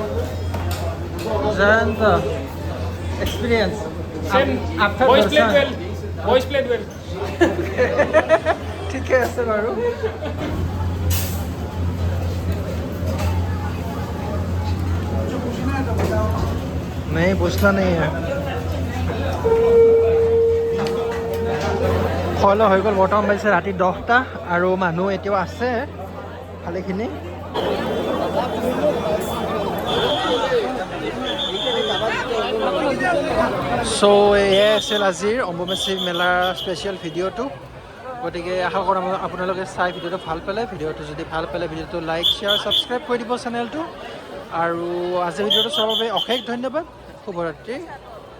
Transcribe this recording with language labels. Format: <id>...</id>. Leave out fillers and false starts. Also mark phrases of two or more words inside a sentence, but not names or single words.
<en>जयंत एक्सपीरियंस सेम आफ्टर boys played well boys played well</en> <hi>ठीक है ऐसे बारू नहीं पूछना नहीं है</hi> <as>খোৱা লোৱা হৈ গ'ল বৰ্তমান বাজিছে ৰাতি 10টা আৰু মানুহ এতিয়াও আছে ভালেখিনি চ' এয়াই আছিল আজিৰ অম্বুবাচী মেলাৰ</as> <en>special videoটো</en> <as>গতিকে আশা কৰোঁ আপোনালোকে চাই ভিডিঅ'টো ভাল পালে ভিডিঅ'টো যদি ভাল পালে ভিডিঅ'টো</as> <en>like share subscribe</en> <as>কৰি দিব চেনেলটো আৰু আজিৰ ভিডিঅ'টো চোৱাৰ বাবে অশেষ ধন্যবাদ শুভৰাত্ৰি</as>